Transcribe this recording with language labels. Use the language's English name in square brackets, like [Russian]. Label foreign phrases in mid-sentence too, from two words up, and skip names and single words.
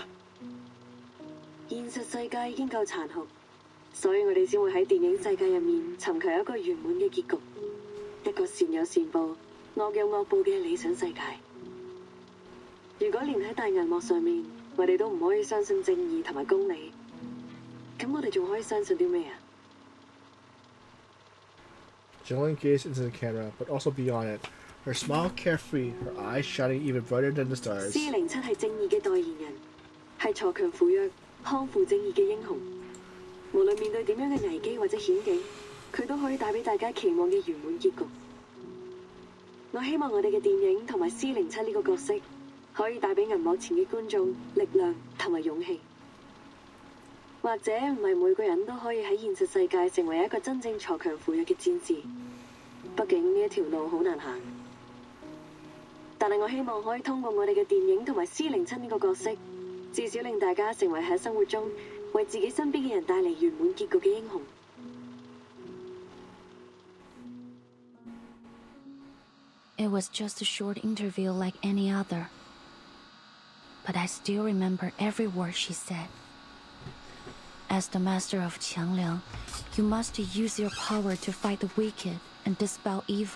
[Cantonese] 現實世界已經夠殘酷，所以我哋先會喺電影世界入面尋求一個圓滿嘅結局，一個善有善報、惡有惡報嘅理想世界。如果連喺大銀幕上面，我哋都唔可以相信正義同埋公理，咁我哋仲可以相信啲咩啊？ [English] Jolene gazed into the camera, but also beyond it. Her smile carefree, her eyes shining even brighter than the stars. [Cantonese] C07係正義嘅代言人，係鋤強扶弱、匡扶正義嘅英雄。無論面對點樣嘅危機或者險境，佢都可以帶俾大家期望嘅圓滿結局。我希望我哋嘅電影同埋C07呢個角色，可以帶俾銀幕前嘅觀眾力量同埋勇氣。或者唔係每個人都可以喺現實世界成為一個真正鋤強扶弱嘅戰士，畢竟呢一條路好難行。但係我希望可以通過我哋嘅電影同埋C07呢個角色，至少令大家成為喺生活中為自己身邊嘅人帶嚟圓滿結局嘅英雄。 [English] It was just a short interview like any other. But I still remember every word she said. As the master of Qiangliang, you must use your power to fight the wicked and dispel evil.